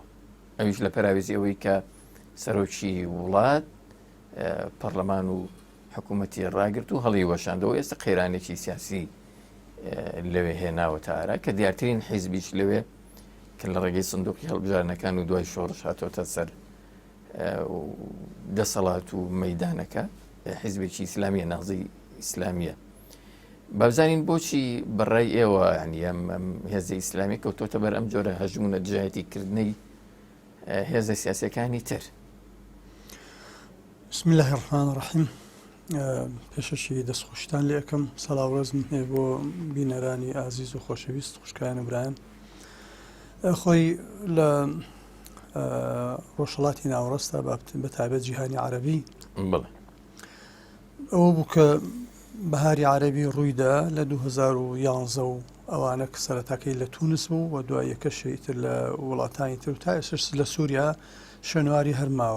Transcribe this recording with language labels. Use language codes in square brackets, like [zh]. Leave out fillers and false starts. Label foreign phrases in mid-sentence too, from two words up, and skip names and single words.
[ckb] ئەویش لە پەراوێزی ئەوەی کە سەرۆکی وڵات پەرلەمان و حکوومەتی ڕاگرت و هەڵی وەشاندەوە، ئێستا قەیرانێکی سیاسی لەوێ هێناوە تا ئارا کە دیارترین حیزبیش لەوێ کە لە ڕێگەی سندوقی هەڵبژارنەکان و دوای شۆڕش هاتۆتە سەر دەسەڵات و مەیدانەکە، حیزبێکی ئیسلامیە، ناحزەی ئیسلامیە. بابزانین بۆچی بەڕای ئێوە ینی ئەم هێزە ئیسلامی کەوتۆتە بەر ئەم جۆرە هەژمونە دژایەتیکردنەی هێزە سیاسەکانی تر؟ [ar] بسم الله الرحمن الرحیم. [ckb] پێشەشی دەستخۆشتان لێ ئەەکەم، سەڵاوڕێزم هەیە بۆ بینەرانی ئازیز و خۆشەویست خوشکایان برایان. خۆی لە ڕۆژهەڵاتی ناوەڕاستە بە تایبەت جیهانی عەرەبی ئەوە بوو کە بەهاری عەرەبی ڕوویدا لە 2011 و ئەوانە کە سەرەتاکەی لە تونس بوو و دوای یەکەشی تر لە وڵاتانی تر و تا ئێستش لە سووریا شوێنواری هەرماوە.